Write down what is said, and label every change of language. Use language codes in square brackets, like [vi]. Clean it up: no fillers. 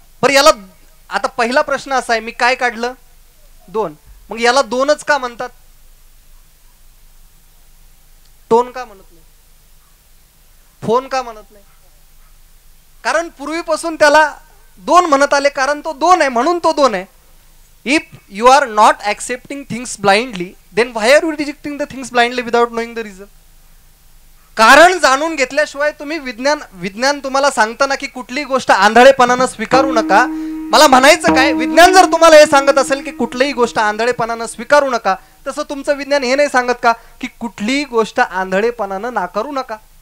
[mr] बरं याला आता पहिला प्रश्न असा आहे, मी काय काढलं? 2. मग याला 2च का म्हणतात? टोन का म्हणत नाही? फोन का म्हणत नाही? कारण पूर्वीपासून त्याला 2 म्हणत आले, कारण तो 2 आहे म्हणून तो 2 आहे. [en] If you are not accepting things blindly, then why are you rejecting the things blindly without knowing the reason? [mr] कारण जाणून घेतल्याशिवाय तुम्ही विज्ञान तुम्हाला सांगताना की कुठलीही गोष्ट आंधळेपणानं स्वीकारू नका. मला म्हणायचं काय, विज्ञान जर तुम्हाला हे सांगत असेल की कुठलीही गोष्ट आंधळेपणानं स्वीकारू नका, तसं तुमचं विज्ञान हे नाही सांगत का की कुठलीही गोष्ट आंधळेपणानं नाकारू नका?